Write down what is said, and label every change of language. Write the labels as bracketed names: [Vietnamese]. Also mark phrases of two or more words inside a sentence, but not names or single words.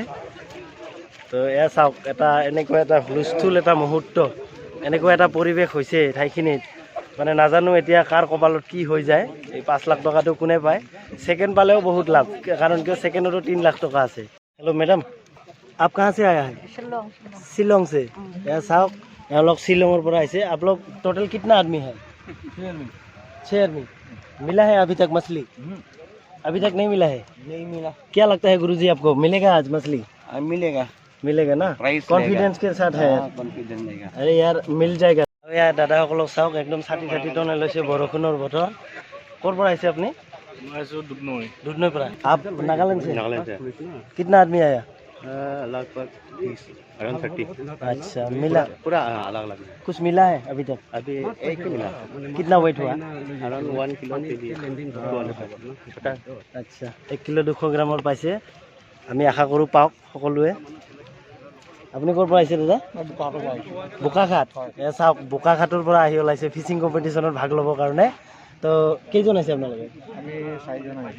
[Assamese] তো এয়া চাওক, এটা এনেকুৱা এটা হুলস্থুল এটা মুহূৰ্ত, এনেকুৱা এটা পৰিৱেশ হৈছে ঠাইখিনিত, মানে নাজানো এতিয়া কাৰ কপালত কি হৈ যায়। এই 5 লাখ টকাটো কোনে পায়? ছেকেণ্ড পালেও বহুত লাভ, কাৰণ কিয় ছেকেণ্ডতো 3 লাখ টকা আছে। [English] hello madam, [Hindi] आप कहाँ से आया है? शिलोंग से। यहाँ साहब यहाँ लोग शिलोंग पर आए थे। आप लोग टोटल कितना आदमी है? 6 आदमी। मिला है अभी तक मछली? अभी तक नहीं मिला है? नहीं मिला। क्या लगता है गुरुजी आपको मिलेगा आज मछली? मिलेगा ना? कॉन्फिडेंस के साथ है? कॉन्फिडेंस रहेगा। अरे यार मिल जाएगा। [Assamese] यार দাদাসকলক চাওক, একদম ছাতি টনে লৈছে, বৰষুণৰ বতৰ। ক'ৰ পৰা আহিছে আপুনি? দুধনৈৰ পৰা। [Hindi] आप नागालैंड से? कितना आदमी आया? लगभग 30 अच्छा, मिला? पूरा अलग अलग कुछ मिला है अभी तक? अभी एक ही मिला। कितना वेट हुआ? अराउंड 1 किलो छोटा। [Assamese] আচ্ছা, 1 কিলো 200 গ্ৰামৰ পাইছে। আমি আশা কৰোঁ পাওক সকলোৱে। আপুনি ক'ৰ পৰা আহিছে দাদা? বোকাখাট। এয়া চাওক, বোকাখাটৰ পৰা আহি ওলাইছে ফিচিং কম্পিটিশ্যনত ভাগ ল'বৰ কাৰণে। তো কেইজন আছে আপোনালোকে? আমি 4জন আহিছোঁ।